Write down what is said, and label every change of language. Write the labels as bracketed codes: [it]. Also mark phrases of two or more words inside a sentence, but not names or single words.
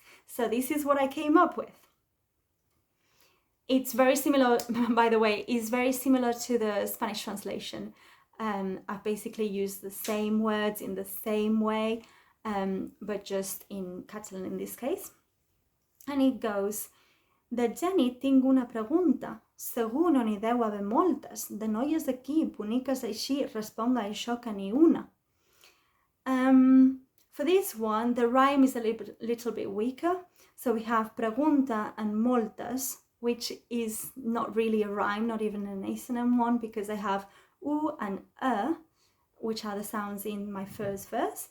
[en] So this is what I came up with. It's very similar, by the way, is very similar to the Spanish translation. I've basically used the same words in the same way, but just in Catalan in this case. And it goes, [ca] de Jenny tinc una pregunta. Segur no n'hi deu haver moltes. De noies d'aquí, boniques així, responga a això que ni una. [en] For this one, the rhyme is a little bit weaker. So we have pregunta and moltes, which is not really a rhyme, not even an assonant one, because I have u and which are the sounds in my first verse.